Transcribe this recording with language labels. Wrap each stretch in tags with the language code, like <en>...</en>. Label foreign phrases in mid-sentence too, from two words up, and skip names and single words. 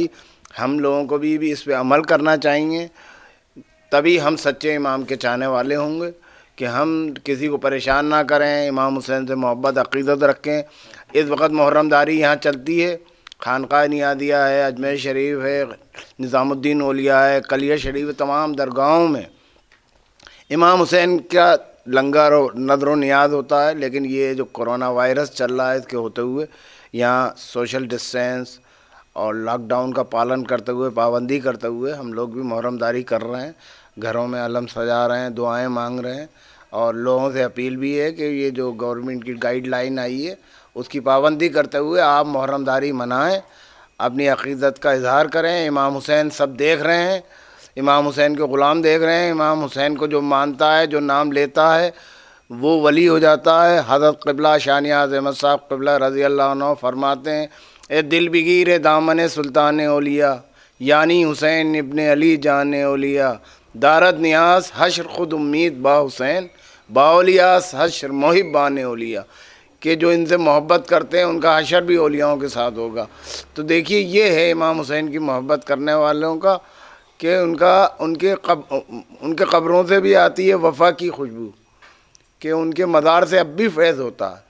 <ur>ہم لوگوں کو بھی اس پہ عمل کرنا چاہیے، تبھی ہم سچے امام کے چاہنے والے ہوں گے، کہ ہم کسی کو پریشان نہ کریں، امام حسین سے محبت عقیدت رکھیں۔ اس وقت محرم داری یہاں چلتی ہے، خانقاہ نیادیہ ہے، اجمیر شریف ہے، نظام الدین اولیاء ہے، کلیہ شریف ہے، تمام درگاہوں میں امام حسین کا لنگر و نظر و نیاز ہوتا ہے۔ لیکن یہ جو</ur> <en>corona virus</en> <ur>چل رہا ہے، اس کے ہوتے ہوئے یہاں</ur> <en>social distance</en> <ur>اور لاک ڈاؤن کا پالن کرتے ہوئے، پابندی کرتے ہوئے ہم لوگ بھی محرم داری کر رہے ہیں، گھروں میں علم سجا رہے ہیں، دعائیں مانگ رہے ہیں، اور لوگوں سے اپیل بھی ہے کہ یہ جو گورنمنٹ کی گائیڈ لائن آئی ہے اس کی پابندی کرتے ہوئے آپ محرم داری منائیں، اپنی عقیدت کا اظہار کریں۔ امام حسین سب دیکھ رہے ہیں، امام حسین کے غلام دیکھ رہے ہیں، امام حسین کو جو مانتا ہے، جو نام لیتا ہے، وہ ولی ہو جاتا ہے۔ حضرت قبلہ شاہ نیاز احمد صاحب قبلہ رضی اللہ عنہ فرماتے ہیں،</ur> <fa>اے دل بگیر دامن سلطان اولیاء، یعنی حسین ابن علی جان اولیاء، دارت نیاز حشر خود امید با حسین، با اولیاس حشر محب بان اولیاء،</fa> <ur>کہ جو ان سے محبت کرتے ہیں ان کا حشر بھی اولیاؤں کے ساتھ ہوگا۔ تو دیکھیے یہ ہے امام حسین کی محبت کرنے والوں کا، کہ ان کے قبروں سے بھی آتی ہے وفا کی خوشبو، کہ ان کے مزار سے اب بھی فیض ہوتا ہے۔</ur>